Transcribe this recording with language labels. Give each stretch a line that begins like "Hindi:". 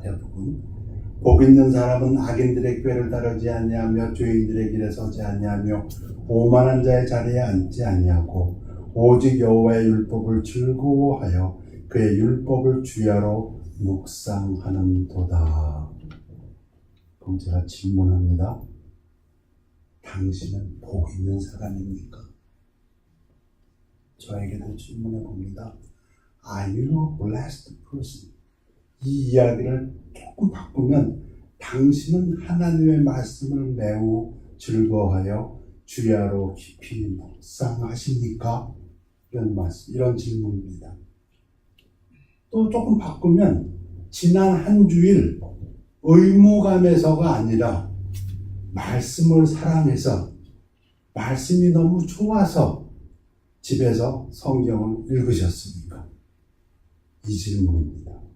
Korean: 대부분 복 있는 사람은 악인들의 꾀를 따르지 아니하며 죄인들의 길에 서지 아니하며 오만한 자의 자리에 앉지 아니하고 오직 여호와의 율법을 즐거워하여 그의 율법을 주야로 묵상하는도다. 그럼 제가 질문합니다. 당신은 복 있는 사람입니까? 저에게도 질문해 봅니다.
English: Are you a blessed person?
Korean: 이 이야기를 조금 바꾸면 당신은 하나님의 말씀을 매우 즐거워하여 주야로 깊이 묵상하십니까? 이런 질문입니다. 또 조금 바꾸면 지난 한 주일 의무감에서가 아니라 말씀을 사랑해서 말씀이 너무 좋아서 집에서 성경을 읽으셨습니까? 이 질문입니다.